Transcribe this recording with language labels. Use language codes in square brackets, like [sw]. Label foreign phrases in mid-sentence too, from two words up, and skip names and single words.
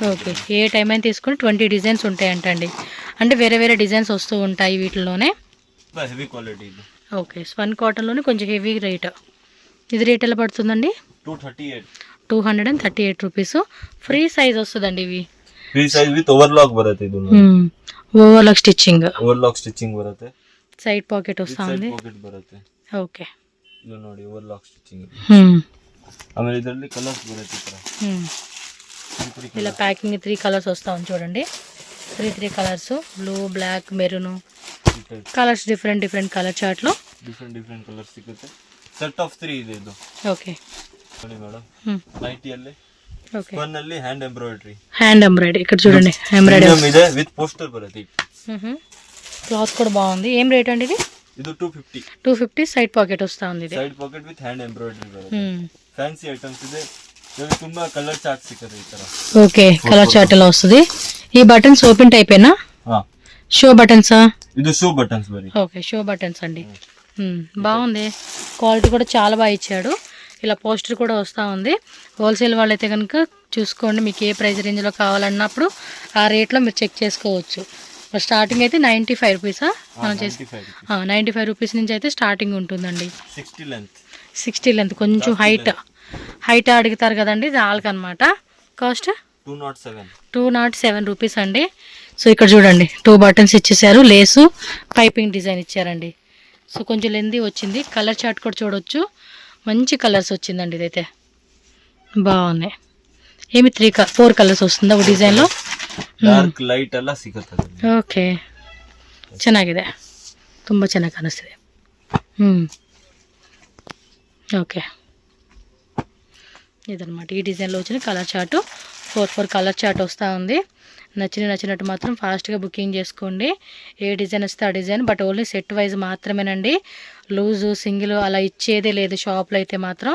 [te] ఓకే, ఏ టైం అయినా తీసుకొని 20 డిజైన్స్ ఉంటాయంటండి. అంటే వేరే వేరే డిజైన్స్ వస్తూ ఉంటాయి వీటిలోనే. [en] heavy quality [te] ఇది. ఓకే, స్పన్ కాటన్లోనే కొంచెం [en] heavy rate. [te] ఇది రేట్ ఎలా పడుతుందండి? 238 రూపీస్. [en] free size [te] వస్తుందండి ఇవి. [en] free size with overlock [kn] ಬರುತ್ತೆ ಇದು. [en] overlock stitching [kn] ಬರುತ್ತೆ. [en] side pocket [te] ವಸ್ತಾ ఉంది. [kn] ಪಾಕೆಟ್ ಬರುತ್ತೆ. ಓಕೆ, ಇದು ನೋಡಿ [en] overlock stitching. [kn] ಆಮೇಲೆ ಇದರಲ್ಲಿ ಕಲರ್ಸ್ ಬರುತ್ತೆ ಈ ತರ. [te] ఇలా ప్యాకింగ్ 3 కలర్స్ వస్తా ఉంది చూడండి. 3 కలర్స్, [en] blue, black, maroon colours. different colour chart [te] లో [en] different colours [kn] ಸಿಗುತ್ತೆ. [en] set of 3 [kn] ಇದೆ ಇದು. ಓಕೆ ನೋಡಿ ಮೇಡಮ್, ನೈಟಿಯಲ್ಲಿ [te] ఓకే, [kn] ಸ್ಪನ್ ಅಲ್ಲಿ ಹ್ಯಾಂಡ್ [te] ఎంబ్రాయిడరీ ఇక్కడ చూడండి. ఎంబ్రాయిడరీ [kn] ಇದೆ [en] with poster [kn] ಬರುತ್ತೆ. [te] క్లాత్ కూడా బాగుంది. ఏం రేట్ అండి ఇది? [kn] ಇದು 250. [te] 250. [en] side pocket [te] వస్తా ఉంది ఇది. [en] side pocket with hand embroidery [kn] ಬರುತ್ತೆ. [en] fancy items [kn] ಇದೆ. ಇದರಲ್ಲಿ ತುಂಬಾ [en] colour chart [kn] ಸಿಗುತ್ತೆ ಈ ತರ. [te] ఓకే, [en] colour chart [te] ఎలా వస్తుంది. ఈ బటన్స్ ఓపెన్ టైపేనా? షో బటన్సా? [kn] ಇದು [en] show buttons [kn] ಬರಿ. [te] ఓకే, [en] show buttons [te] అండి. బాగుంది. క్వాలిటీ కూడా చాలా బాగా ఇచ్చాడు. ఇలా పోస్టర్ కూడా వస్తూ ఉంది. హోల్సేల్ వాళ్ళైతే కనుక చూసుకోండి, మీకు ఏ ప్రైస్ రేంజ్లో కావాలన్నప్పుడు ఆ రేట్లో మీరు చెక్ చేసుకోవచ్చు. స్టార్టింగ్ అయితే 95 రూపీసా మనం చేసి 95 రూపీస్ నుంచి అయితే స్టార్టింగ్ ఉంటుందండి. 60 లెంత్ కొంచెం హైట్ అడుగుతారు కదండి, వాళ్ళకనమాట. కాస్ట్ 207 రూపీస్ అండి. సో ఇక్కడ చూడండి 2 బటన్స్ ఇచ్చేసారు. [en] lace piping design [te] ఇచ్చారండి. సో కొంచెం లెందీ వచ్చింది. [en] colour chart [te] కూడా చూడొచ్చు. మంచి కలర్స్ వచ్చిందండి. ఇదైతే బాగున్నాయి. ఏమి 4 ಕಲರ್ಸ್ వస్తుందా ఒక డిజైన్లో? [en] dark light [kn] ಎಲ್ಲ ಸಿಗುತ್ತೆ. ಓಕೆ, ಚೆನ್ನಾಗಿದೆ, ತುಂಬ ಚೆನ್ನಾಗಿ ಕಾಣಿಸ್ತಿದೆ. [te] ఓకే, ఇదనమాట ఈ డిజైన్లో వచ్చిన [en] colour chart. [te] 4 [en] colour chart [te] వస్తూ ఉంది. నచ్చినట్టు మాత్రం ఫాస్ట్గా బుకింగ్ చేసుకోండి. ఏ డిజైన్ వస్తే ఆ డిజైన్, [en] but only set wise [te] మాత్రమేనండి. లూజు సింగిల్ అలా ఇచ్చేదే లేదు షాప్లో అయితే మాత్రం.